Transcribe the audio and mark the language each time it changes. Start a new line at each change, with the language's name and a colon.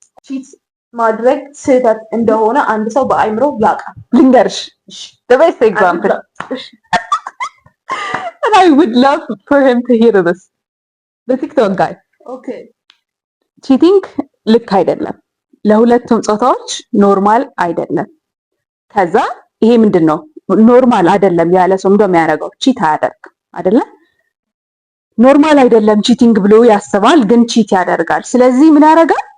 Amharic: ቺት ማድረግ ስህተት እንደሆነ አንድ ሰው በአይምሮ ያውቃል። ልንገርሽ
English: the best example and I would love for him to hear this the TikTok guy okay
Amharic: cheating ልክ አይደለም፣ ለሁለቱም ጾታዎች ኖርማል አይደለም። ከዛ ይሄ ምንድነው ኖርማል አይደለም ያለ ሰው እንደሚያደርገው ቺት አያደርግም አይደለ? ኖርማል አይደለም ቺቲንግ ብሎ ያስባል፣ ግን ቺት ያደርጋል። ስለዚህ ምን ያደርጋል?